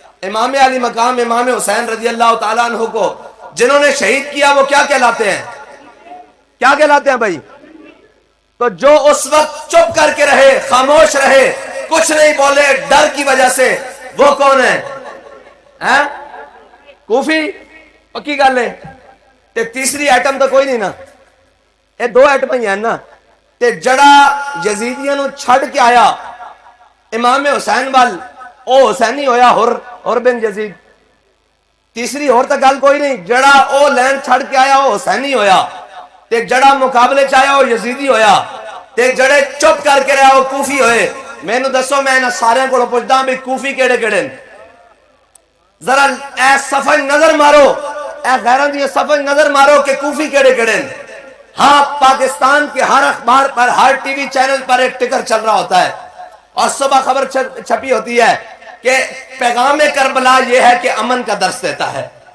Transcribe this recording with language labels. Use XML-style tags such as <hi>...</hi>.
<ur>امام علی مقام امام حسین رضی اللہ تعالیٰ عنہ کو جنہوں نے شہید کیا وہ کیا کہلاتے ہیں؟ کیا کہلاتے ہیں بھائی؟ تو جو اس وقت چپ کر کے رہے، خاموش رہے، کچھ نہیں بولے ڈر کی وجہ سے، وہ کون ہے؟ کوفی؟</ur> <pa>پکی گل ہے. تے تیسری ایٹم تو کوئی نہیں نا، یہ دو ایٹم ہی ہیں نا. تے جڑا یزیدیاں نو چھڑ کے آیا امام حسین وال، او حسینی ہویا ہر بن یزید. تیسری اور تو گل کوئی نہیں. جڑا او لین چھڑ کے آیا وہ حسینی ہویا، تے جڑا مقابلے چاہیا وہ یزیدی ہویا، تے جڑے چپ کر کے رہا وہ کوفی ہوئے. میں نو دسو، میں انہاں سارے کو پوچھدا بھی کوفی کیڑے کیڑے؟</pa> <ur>ذرا اے صفحہ نظر مارو، اے غیراں دی صفحہ نظر مارو کہ کوفی کیڑے کیڑے؟ ہاں، پاکستان کے ہر اخبار پر، ہر ٹی وی چینل پر ایک ٹکر چل رہا ہوتا ہے اور صبح خبر چھپی ہوتی ہے کہ پیغام کربلا یہ ہے کہ امن کا درس دیتا ہے.</ur>